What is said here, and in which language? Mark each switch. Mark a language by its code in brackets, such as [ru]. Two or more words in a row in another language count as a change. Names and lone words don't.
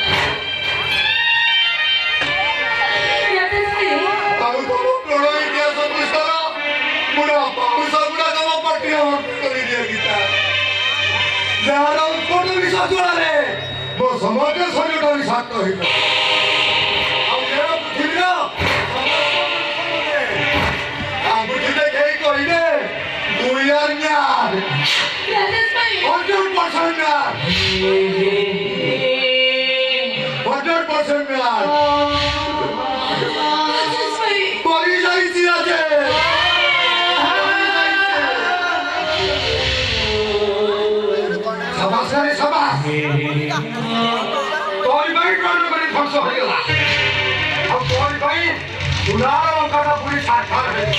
[or] ଆଉ ତମ ପ୍ରଣ ଇତିହାସ ପୃଷ୍ଠର ପୁରା ବାଉଁଶ ଗୁଡା ତମ ପାଟିରେ ଭର୍ତ୍ତି କରିଦିଏ ଗୀତା। ଯାହାର ଉତ୍କଟ ବିଷ ଜ୍ୱାଳାରେ ମୋ ସମଗ୍ର ଶରୀରଟା ବିଷାକ୍ତ ହୋଇଗଲା। ଆଉ ଏ ପୃଥିବୀର ଆଙ୍ଗୁଠି ଦେଖେଇ କହିବେ [en] We are mad. 100% mad. 100% mad. [or] Bori ଯାଇଛି ଆଜି। ସାବାସ ରେ ସାବାସ। ତୋରି ପାଇଁ କରି ଧ୍ୱଂସ ହୋଇଗଲା। ଆଉ ତୋରି ପାଇଁ ସୁନାର ଲଙ୍କାଟା ପୁଣି ସାକ୍ଷାତ ହେଲା।